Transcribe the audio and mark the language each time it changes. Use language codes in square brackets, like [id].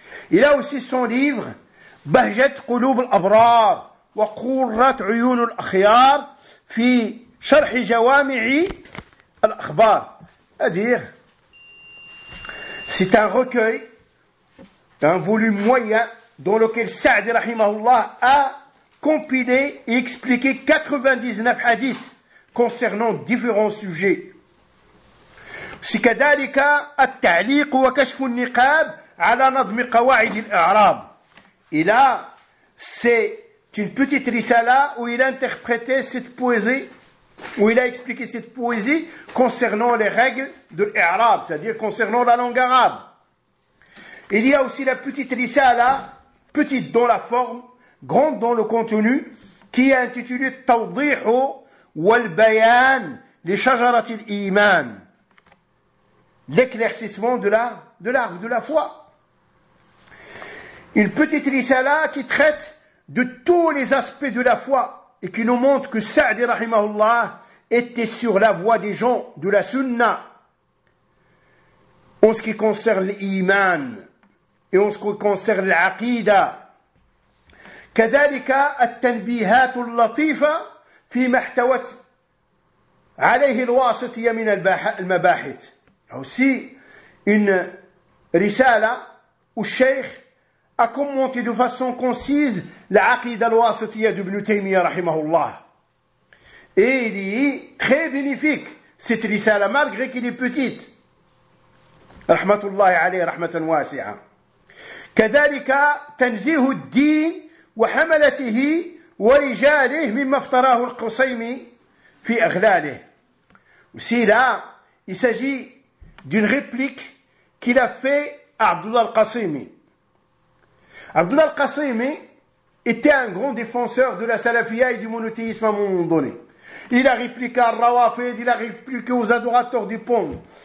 [fr] Il a aussi son livre « Bahjat Qulub al-Abrar » wa Qurrat Uyun al-Akhyar » fi Sharh Jawami'i al-Akhbar. C'est-à-dire, c'est un recueil d'un volume moyen dans lequel Sa'd rahimahullah a compilé et expliqué 99 hadiths concernant différents sujets. C'est [ar] كذلك التعليق وكشف النقاب على نظم قواعد الاعراب. [fr] Il a, c'est une petite risala où il a interprété cette poésie, où il a expliqué cette poésie concernant les règles de l'i'rab, c'est-à-dire concernant la langue arabe. Il y a aussi la petite risala, petite dans la forme, grande dans le contenu, qui est intitulée Tawdih wal Bayan li Shajarat al-Iman. L'éclaircissement de l'arbre de la foi. Une petite risala qui traite de tous les aspects de la foi et qui nous montre que Sa'd rahimahullah était sur la voie des gens de la sunna en ce qui concerne l'iman et en ce qui concerne l'aqida. [ar] كذلك التنبيهات اللطيفة في ما احتوت عليه الواسطية من المباحث. [fr] Aussi, une risala où Cheikh a commenté de façon concise l'aqida al-wasitiya d'Ibn Taymiyyah rahimahullah. Et il est très bénéfique, cette risala, malgré qu'il est petite. [ar] Rahmatullah alayhi rahmatan wasi'a. كذلك تنزيه الدين وحملته ورجاله مما افتراه القصيمي في أغلاله. [fr] Aussi là, il s'agit d'une réplique qu'il a fait à Abdullah al-Qasimi. Abdullah al-Qasimi était un grand défenseur de la salafia et du monothéisme à un moment donné. Il a répliqué à Rawafid, il a répliqué aux adorateurs du pont.